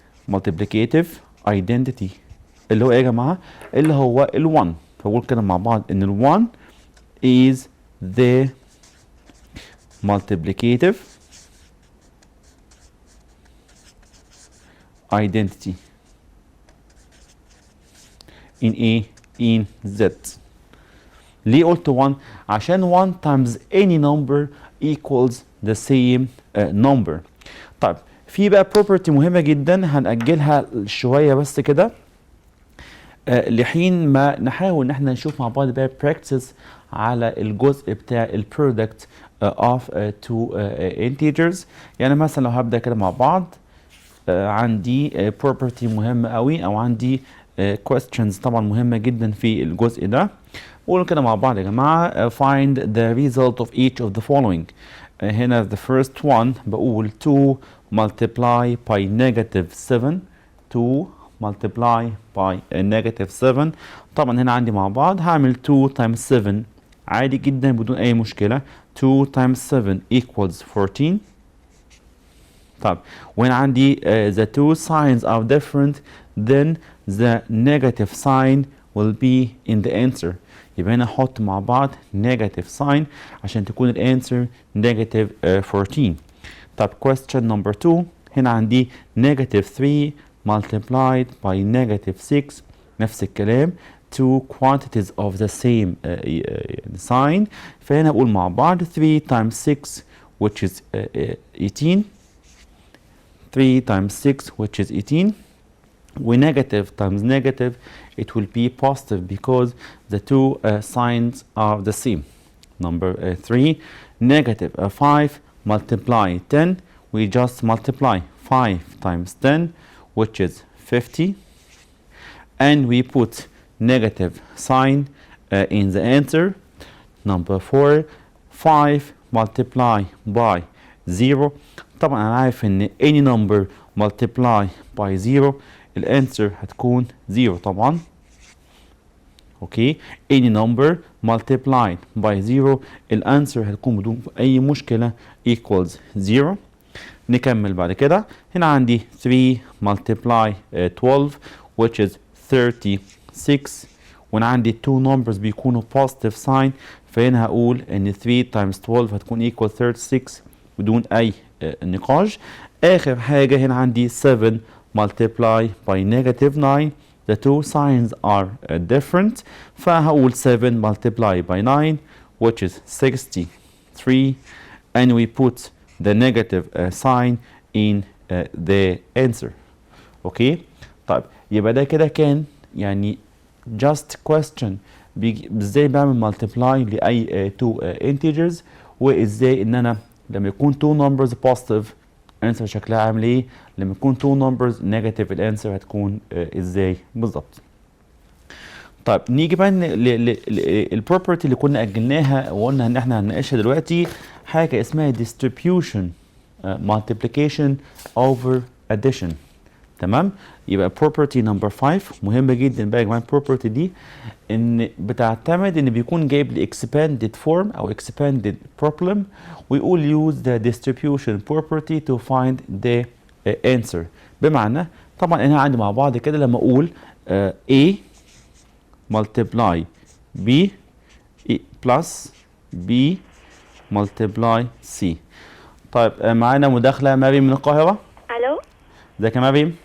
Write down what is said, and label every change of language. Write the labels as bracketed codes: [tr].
[en] multiplicative identity [ar] اللي هو ايه يا جماعه؟ اللي هو ال1. فبقول كده مع بعض ان ال1 [en] is the multiplicative identity in A in Z. [ar] ليه قلت [en] 1؟ عشان 1 times any number equals the same number. [ar] طيب في بقى property مهمة جدا هنأجلها شوية بس كده لحين ما نحاول ان احنا نشوف مع بعض بقى practice على الجزء بتاع ال [en] product of two integers. [ar] يعني مثلا لو هبدأ كده مع بعض عندي property مهمة قوي او عندي questions طبعا مهمة جدا في الجزء ده. قولوا كده مع بعض يا جماعة [en] find the result of each of the following. هنا the first one بقول 2 multiply by negative 7 2 multiply by negative 7. [ar] طبعا هنا عندي مع بعض هعمل [en] 2 times 7 [ar] عادي جدا بدون أي مشكلة. [en] 2 times 7 equals 14. طب when عندي the two signs are different then the negative sign will be in the answer. [ar] يبقى هنا احط مع بعض negative sign عشان تكون الانسر negative 14. [en] طب question number 2 هنا عندي negative 3 multiplied by negative 6 [ar] نفس الكلام [en] two quantities of the same sign. فهنا اقول مع بعض 3 times 6 which is 18 3 times 6 which is 18 و negative times negative it will be positive because the two signs are the same. Number 3 negative 5 multiply 10 we just multiply 5 times 10 which is 50 and we put negative sign in the answer. Number 4 5 multiply by 0. [ar] طبعا انا عارف ان [en] any number multiply by 0 [ar] الانسر هتكون 0 طبعا. اوكي [en] any number multiplied by 0 [ar] الانسر هتكون بدون اي مشكله equals 0. نكمل بعد كده هنا عندي 3 multiply 12 which is 36 وانا عندي 2 numbers بيكونوا positive sign فهنا هقول ان 3 times 12 هتكون equal 36 بدون اي نقاش. [en] اخر حاجه هنا عندي 7 multiply by negative 9 the two signs are different [ar] فهقول [en] 7 multiply by 9 which is 63 and we put the negative sign in the answer. [ar] اوكي طيب يبقى ده كده كان يعني just question ازاي بعمل multiply لاي two integers وازاي ان انا لما يكون two numbers positive answer شكلها عامل ايه، لما يكون two numbers negative الانسر هتكون ازاي بالظبط. طيب نيجي بقى للبروبرتي اللي كنا اجلناها وقلنا ان احنا هنناقشها دلوقتي، حاجه اسمها distribution multiplication over addition. تمام؟ يبقى property number 5 مهمه جدا بقى يا جماعه. البروبرتي دي ان بتعتمد ان بيكون جايب لي expanded form او expanded problem ويقول [en] use the distribution property to find the answer. [ar] بمعنى طبعا انا عندي مع بعض كده لما اقول A multiply B plus B multiply C. طيب معانا مداخلة مريم من القاهرة. الو ازيك يا مريم؟